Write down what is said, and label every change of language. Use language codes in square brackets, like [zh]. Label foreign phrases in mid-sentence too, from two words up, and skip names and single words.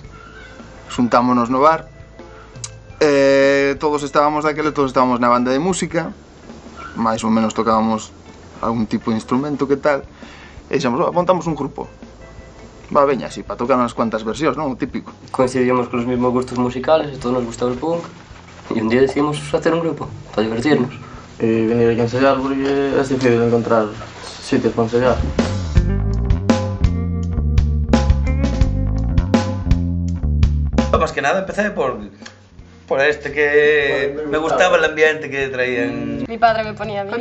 [gl] Xuntámonos no bar, todos estábamos na banda de música, máis ou menos tocábamos algún tipo de instrumento, que tal, e dixemos, montamos un grupo. Veña, así, para tocar unhas cuantas versións, non? O típico. Coincidíamos con os mesmos gustos musicales, e todos [es] nos gustaba el punk, [gl] e un día decidimos facer un grupo, para divertirnos. E venir aquí a ensayar porque é difícil encontrar sitios para ensayar. [es] Más que nada empecé por este, que me gustaba el ambiente que traían. Mi padre me ponía vinilos.